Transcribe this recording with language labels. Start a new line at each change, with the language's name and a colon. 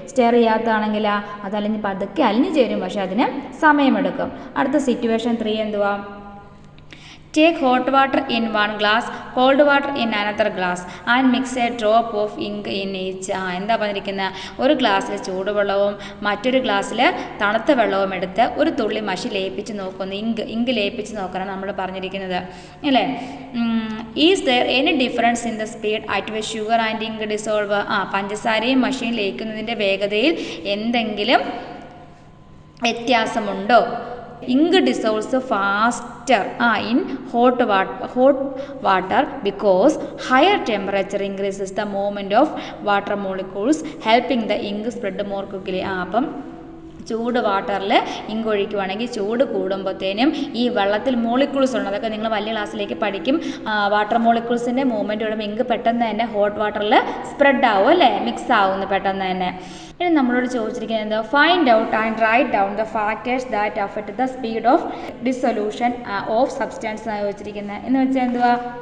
Malayalam: Stair ചെയ്യാത്തതാണെങ്കിൽ അത് പതുക്കെ അലിഞ്ഞു ചേരും, പക്ഷെ അതിന് സമയമെടുക്കും. അടുത്ത സിറ്റുവേഷൻ 3 എന്തുവാ?
English: Take hot water in 1 glass, cold water in another glass and mix a drop of ink in each.
Malayalam: എന്താ പറഞ്ഞിരിക്കുന്നത്? ഒരു ഗ്ലാസ്സിൽ ചൂടുവെള്ളവും മറ്റൊരു ഗ്ലാസ്സിൽ തണുത്ത വെള്ളവും എടുത്ത് ഒരു തുള്ളി മഷി ലയിപ്പിച്ച് നോക്കുന്നു. ഇങ്ക് ലയിപ്പിച്ച് നോക്കാനാണ് നമ്മൾ പറഞ്ഞിരിക്കുന്നത് അല്ലേ.
English: Is there any difference in the speed at which sugar and ink dissolve?
Malayalam: പഞ്ചസാരയും മഷിയും ലയിക്കുന്നതിൻ്റെ വേഗതയിൽ എന്തെങ്കിലും വ്യത്യാസമുണ്ടോ?
English: Ink dissolves faster in hot water because higher temperature increases the movement of water molecules, helping the ink spread more quickly.
Malayalam: അപ്പം ചൂട് വാട്ടറിൽ ink ഒഴിക്കുവാണെങ്കിൽ ചൂട് കൂടുമ്പോഴത്തേനും ഈ വെള്ളത്തിൽ molecules ഉണ്ട്, അതൊക്കെ നിങ്ങൾ വലിയ ക്ലാസ്സിലേക്ക് പഠിക്കും. വാട്ടർ മോളിക്യൂൾസിൻ്റെ മൂവ്മെൻറ്റ് വരുമ്പോൾ ഇങ്ക് പെട്ടെന്ന് തന്നെ ഹോട്ട് വാട്ടറിൽ സ്പ്രെഡ് ആവും അല്ലേ, മിക്സ് ആവുന്നു പെട്ടെന്ന് തന്നെ. ഇനി നമ്മളോട് ചോദിച്ചിരിക്കുന്നത്
English: find out and write down the factors that affect the speed of dissolution of substance
Malayalam: എന്നാണ് ചോദിച്ചിരിക്കുന്നത്. എന്ന് വെച്ചാൽ എന്തുവാ?